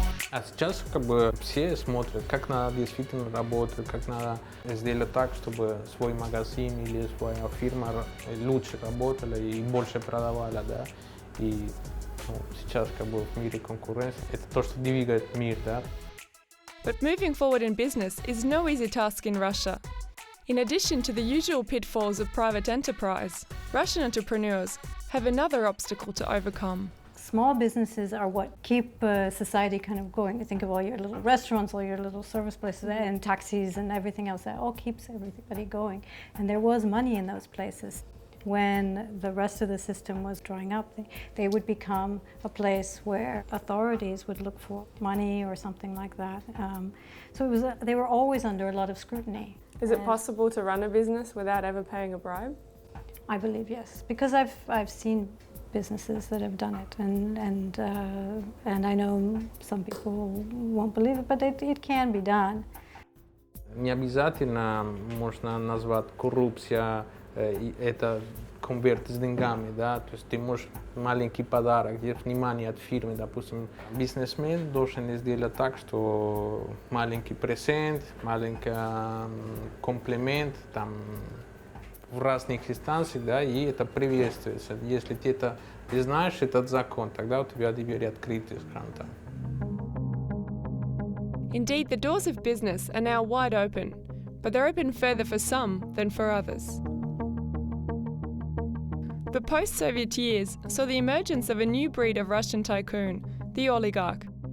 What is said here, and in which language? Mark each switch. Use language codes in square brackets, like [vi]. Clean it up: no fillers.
[ru] А сейчас все смотрят, как надо действительно работать, как надо сделать так, чтобы свой магазин или своя фирма лучше работала и больше продавала, да. И сейчас в мире конкуренции это то, что двигает мир, да. [en] But moving forward in business is no easy task in Russia. In addition to the usual pitfalls of private enterprise, Russian entrepreneurs have another obstacle to overcome. Small businesses are what keep society kind of going. You think of all your little restaurants, all your little service places, and taxis and everything else. That all keeps everybody going. And there was money in those places. When the rest of the system was drying up, they would become a place where authorities would look for money or something like that. So it was they were always under a lot of scrutiny. Is it possible to run a business without ever paying a bribe? I believe yes, because I've seen businesses that have done it, and I know some people won't believe it, but it can be done. [ru] Не обязательно можно назвать коррупция это конверт с деньгами, да, то есть ты можешь маленький подарок, где внимание от фирмы, допустим, бизнесмен должен сделать так, что маленький презент, маленький комплимент, там, в разных инстанциях, да, и это приветствуется. Если ты это не знаешь, этот закон, тогда у тебя двери открыты, скажем так. [en] Indeed, the doors of business are now wide open, but they're open further for some than for others. The post-Soviet years saw the emergence of a new breed of Russian tycoon, the oligarch.